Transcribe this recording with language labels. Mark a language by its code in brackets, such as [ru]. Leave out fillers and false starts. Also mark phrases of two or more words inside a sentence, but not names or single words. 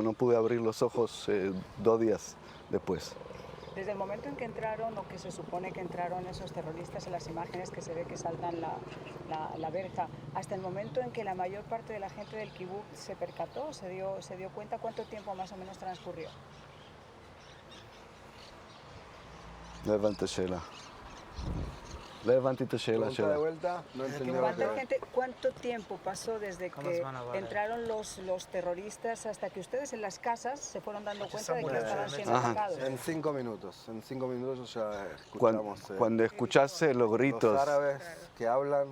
[es] No pude abrir los ojos 2 días después. Desde el momento en que entraron, o que se supone que entraron esos terroristas, en las imágenes que se ve que saltan la verja, hasta el momento en que la mayor parte de la gente del kibutz se percató, se dio cuenta, ¿cuánto tiempo más o menos transcurrió? [he] לא הבנתי את השאלה. לא הבנתי את השאלה [es] Pregunta de [he] שלה. [es] vuelta, no entendió lo que... ¿Cuánto tiempo pasó desde que entraron los terroristas hasta que ustedes en las casas se fueron dando cuenta de que estaban siendo Ajá. atacados? En 5 minutos ya Cuando, escuchamos cuando escuchaste los gritos, los árabes que hablan.